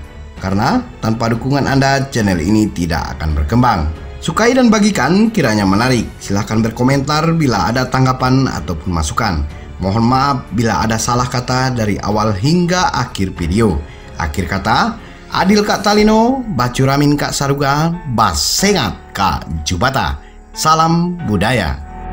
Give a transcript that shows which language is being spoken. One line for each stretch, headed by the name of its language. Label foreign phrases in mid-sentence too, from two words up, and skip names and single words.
Indonesian: Karena tanpa dukungan Anda, channel ini tidak akan berkembang. Sukai dan bagikan kiranya menarik. Silahkan berkomentar bila ada tanggapan ataupun masukan. Mohon maaf bila ada salah kata dari awal hingga akhir video. Akhir kata,
Kendayan: Adil Kak Talino, Bacuramin Kak Saruga, Basengat Kak Jubata.
Indonesian: Salam budaya.